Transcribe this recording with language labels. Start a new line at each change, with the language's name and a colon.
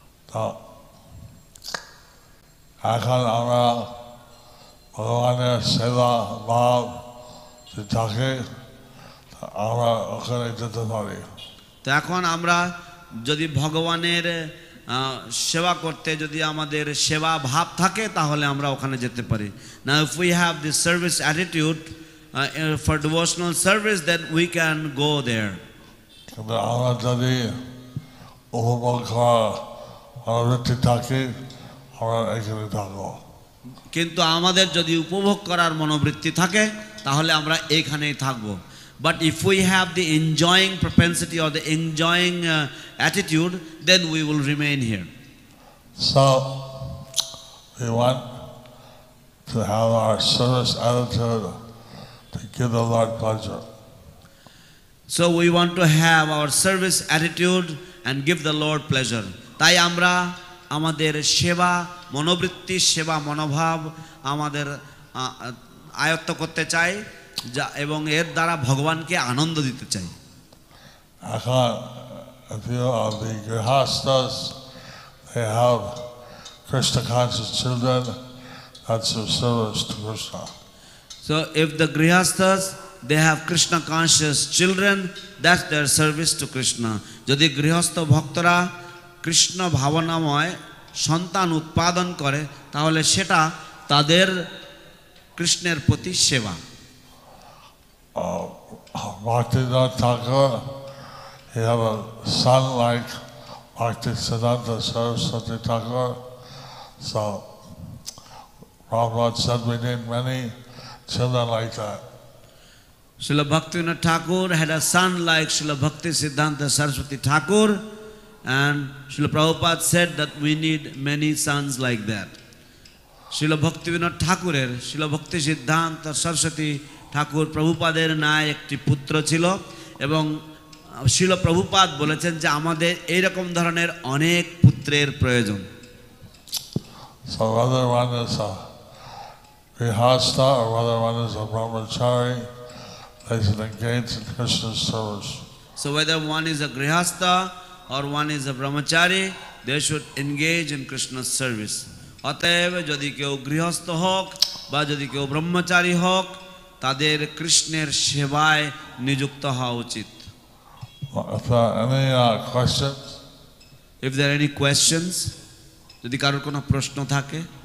Bangla: তো এখন আমরা ভগবানের সেবা ভাব থাকে, আমরা ওখানে যেতে পারি। তো এখন আমরা যদি ভগবানের সেবা করতে যদি আমাদের সেবা ভাব থাকে তাহলে আমরা ওখানে যেতে পারি।
English: Now if we have this service attitude for devotional service, then we can go there.
Bangla: কিন্তু আমরা যদি উপভোগ করার মনোবৃত্তি থাকে, আমরা এখানে থাকবো। কিন্তু আমাদের যদি উপভোগ করার মনোবৃত্তি থাকে তাহলে আমরা এইখানেই থাকবো।
English: But if we have the enjoying propensity or the enjoying attitude, then we will remain here. So we want to have our service attitude to give the Lord pleasure. So we want to have our service attitude and give the Lord pleasure.
Bangla: তাই আমরা আমাদের সেবা মনোবৃত্তি, সেবা মনোভাব আমাদের আয়ত্ত করতে চাই এবং এর দ্বারা ভগবানকে আনন্দ দিতে চাই।
English: এখন a few of the grihastas, they have Krishna conscious children, that's their service to Krishna. So if the grihastas, they have Krishna conscious children, that's their service to Krishna.
Bangla: যদি গৃহস্থ ভক্তরা কৃষ্ণ ভাবনাময় সন্তান উৎপাদন করে তাহলে সেটা তাদের কৃষ্ণের প্রতি সেবা।
English: Bhaktivinoda Thakur, he had a son like Bhaktisiddhanta Saraswati Thakur. So Prabhupada said we need many children like that. Srila Bhaktivinoda Thakur had a son like Srila Bhaktisiddhanta Saraswati Thakur, and Srila Prabhupada said that we need many sons like that. Srila Bhaktivinoda Thakurer, Srila Bhaktisiddhanta Saraswati
Bangla: ঠাকুর প্রভুপাদের ন্যায় একটি পুত্র ছিল এবং শিল প্রভুপাদ বলেছেন যে আমাদের এই রকম ধরনের অনেক পুত্রের প্রয়োজন।
English: So whether one is a grihastha or whether one is a brahmachari, they should engage in Krishna's service. So whether one is a grihastha or one is a brahmachari, they should engage in Krishna's service.
Bangla: অতএব যদি কেউ গৃহস্থ হোক বা যদি কেউ ব্রহ্মচারী হোক তাদের কৃষ্ণের সেবায় নিযুক্ত হওয়া উচিত।
English: If there are any questions? If there are any questions,
Bangla: যদি কারোর কোনো প্রশ্ন থাকে।